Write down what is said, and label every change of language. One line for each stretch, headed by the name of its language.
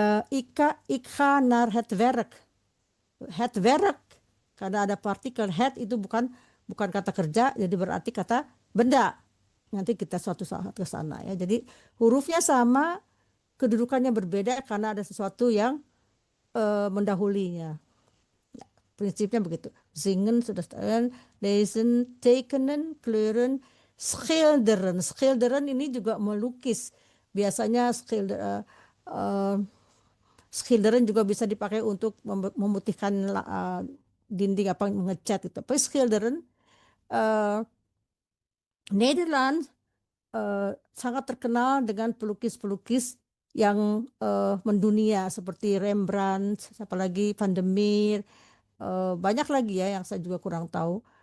Dutch: Ik ga naar het werk. Het werk,
Indonesian: karena ada partikel het itu bukan kata kerja, jadi berarti kata benda. Nanti kita suatu saat ke sana ya. Jadi hurufnya sama, kedudukannya berbeda karena ada sesuatu yang mendahulinya. Ya, prinsipnya begitu.
Dutch: Zingen,
Indonesian: sudah
Dutch: lezen, tekenen, kleuren, schilderen.
Indonesian: Schilderen ini juga melukis. Biasanya schilderen juga bisa dipakai untuk memutihkan dinding apa mengecat itu. Tapi schilderen Nederland sangat terkenal dengan pelukis-pelukis yang mendunia seperti Rembrandt, apalagi Van der Meer, banyak lagi ya yang saya juga kurang tahu.